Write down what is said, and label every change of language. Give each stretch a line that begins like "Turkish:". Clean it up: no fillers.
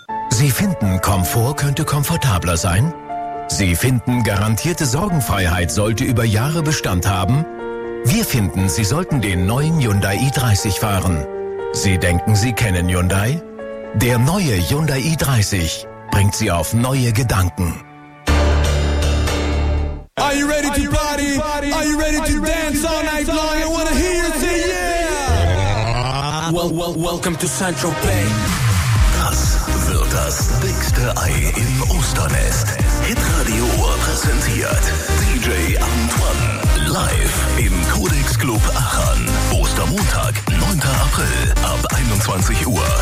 German: Sie finden, Komfort könnte komfortabler sein? Sie finden, garantierte Sorgenfreiheit sollte über Jahre Bestand haben? Wir finden, Sie sollten den neuen Hyundai i30 fahren. Sie denken, Sie kennen Hyundai? Der neue Hyundai i30 bringt Sie auf neue Gedanken.
English: Are you ready to party? Are you ready to dance all night long? I wanna hear you say yeah! Welcome to Saint-Tropez.
German: Das wird das dickste Ei im Osternest. Hitradio Ohr präsentiert DJ Antoine live im Codex Club Aachen. Ostermontag, 9. April ab 21 Uhr.